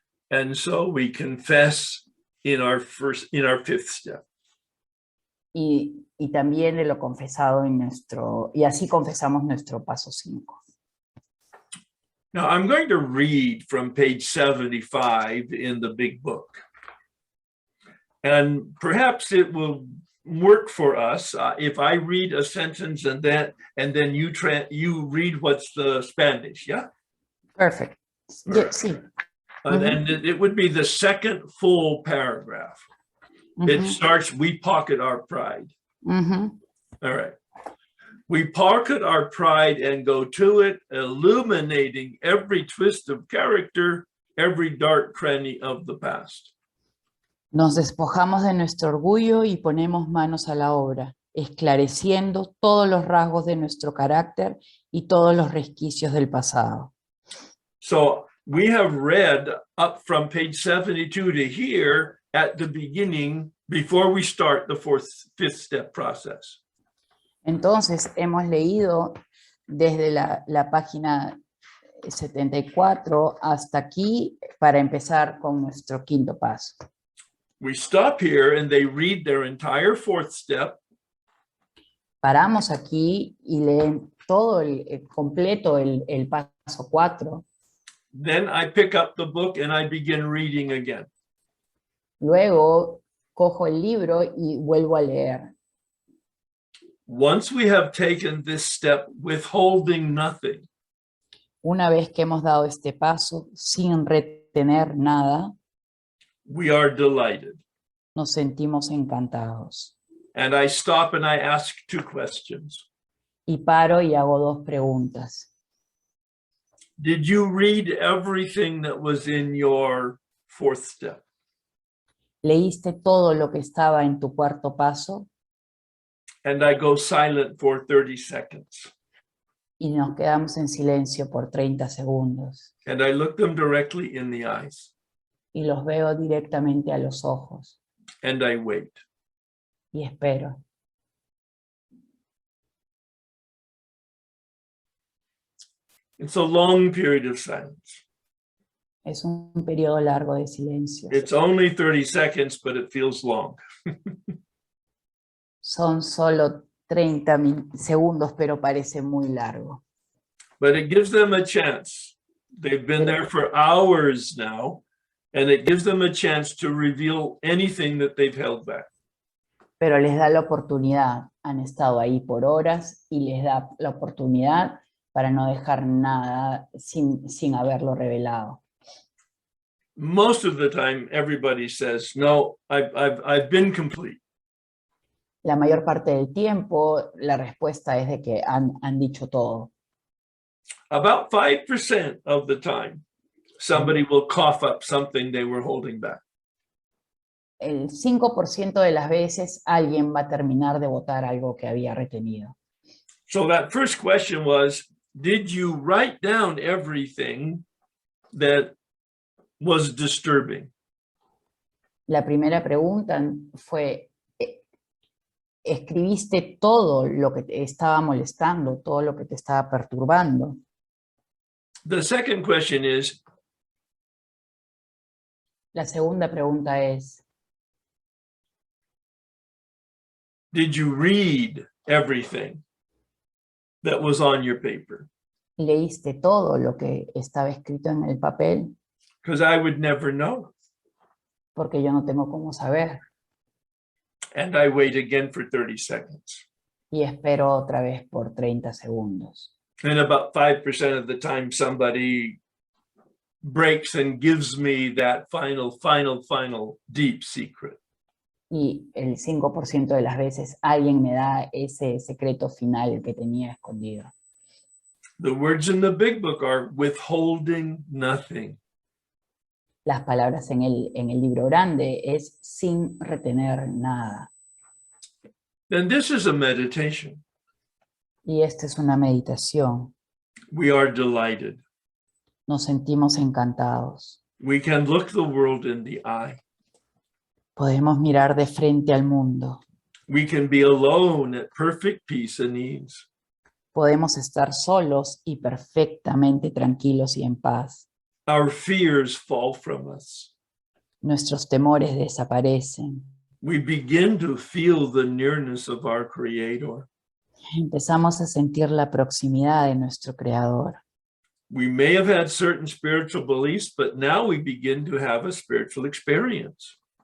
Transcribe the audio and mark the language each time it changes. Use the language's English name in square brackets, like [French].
[English] And so we confess in our 5th step. [Spanish] Y también de lo confesado y así confesamos nuestro paso 5. [English] Now I'm going to read from page 75 in the big book. And perhaps it will work for us if I read a sentence and then you read what's the Spanish, yeah? Perfect. Right. [Spanish] Sí. [English] And it would be the second full paragraph. It starts, we pocket our pride. All right. We pocket our pride and go to it, illuminating every twist of character, every dark cranny of the past. [Spanish] Nos despojamos de nuestro orgullo y ponemos manos a la obra, esclareciendo todos los rasgos de nuestro carácter y todos los resquicios del pasado. [English] So we have read up from page 72 to here at the beginning before we start the 5th step process. [Spanish] Entonces hemos leído desde la página 74 hasta aquí para empezar con nuestro 5º paso. [English] We stop here and they read their entire 4th step. [Spanish] Paramos aquí y leen todo completo el paso 4. [English] Then I pick up the book and I begin reading again. [Spanish] Luego cojo el libro y vuelvo a leer. [English] Once we have taken this step, withholding nothing. [Spanish] Una vez que hemos dado este paso sin retener nada, [English] we are delighted. [Spanish] Nos sentimos encantados. [English] And I stop and I ask 2 questions. [Spanish] Y paro y hago 2 preguntas. [English] Did you read everything that was in your 4th step? [Spanish] ¿Leíste todo lo que estaba en tu 4º paso? [English] And I go silent for 30 seconds. [Spanish] Y nos quedamos en silencio por 30 segundos. [English] And I look them directly in the eyes. [Spanish] Y los veo directamente a los ojos. [English] And I wait. [Spanish] Y espero. [English] It's a long period of silence. [Spanish] Es un periodo largo de silencio. [English] It's only 30 seconds, but it feels long. [Spanish] Son solo 30 segundos, pero parece muy largo. [English] But it gives them a chance. They've been there for hours now, and it gives them a chance to reveal anything that they've held back. [Spanish] Pero les da la oportunidad. Han estado ahí por horas y les da la oportunidad para no dejar nada sin haberlo revelado. [English] Most of the time, everybody says, no, I've been complete. [Spanish] La mayor parte del tiempo, la respuesta es de que han dicho todo. [English] About 5% of the time, somebody will cough up something they were holding back. [Spanish] el 5% de las veces alguien va a terminar de votar algo que había retenido. [English] So that first question was, did you write down everything that was disturbing? [Spanish] La primera pregunta fue, ¿escribiste todo lo que te estaba molestando, todo lo que te estaba perturbando? [English] The second question is, [Spanish] La segunda pregunta es, [English] did you read everything that was on your paper? [Spanish] ¿leíste todo lo que estaba escrito en el papel? [English] Because I would never know. [Spanish] Porque yo no tengo cómo saber. [English] And I wait again for 30 seconds. [Spanish] Y espero otra vez por 30 segundos. [English] And about 5% of the time, somebody breaks and gives me that final deep secret. [Spanish] Y el 5% de las veces alguien me da ese secreto final que tenía escondido. [English] The words in the big book are withholding nothing. [Spanish] Las palabras en el libro grande es sin retener nada. [English] And this is a meditation. [Spanish] Y esta es una meditación. [English] We are delighted. [Spanish] Nos sentimos encantados. [English] We can look the world in the eye. [Spanish] Podemos mirar de frente al mundo. [English] We can be alone at perfect peace and ease. [Spanish] Podemos estar solos y perfectamente tranquilos y en paz. [English] Our fears fall from us. [Spanish] Nuestros temores desaparecen. [English] We begin to feel the nearness of our Creator. [Spanish] Empezamos a sentir la proximidad de nuestro Creador. [English] We may have had certain spiritual beliefs, but now we begin to have a spiritual experience.